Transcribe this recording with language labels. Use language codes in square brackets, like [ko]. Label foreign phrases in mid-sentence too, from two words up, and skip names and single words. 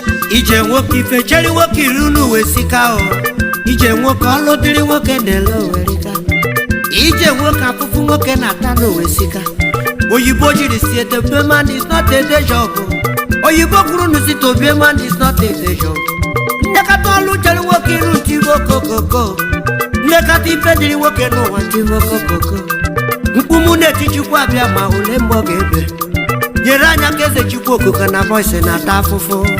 [ig] Ije nwoke ife chere nwoke iru n'uwe sika o. Ije nwoke ọlụ dịrị nwoke na-ele owerika. Ije nwoke afụfụ nwoke na-ata n'uwe sika. Oyibo jiri si ete, [en] "Be man is not a day job." [ig] Oyibo kwuru nụ si, [en] "To be man is not a day job." [ig] Nlekọta ọlụ chere nwoke iru nti iwe okokoko. Nlekọta ife dịrị nwoke n'ụwa nti iwe okokoko. Mkpu mụ na-eti Chukwu abịa ma ole mgbe ọ ga-ebe. Nyere anyị aka, Eze Chukwu Okike na voice na-ata afụfụ.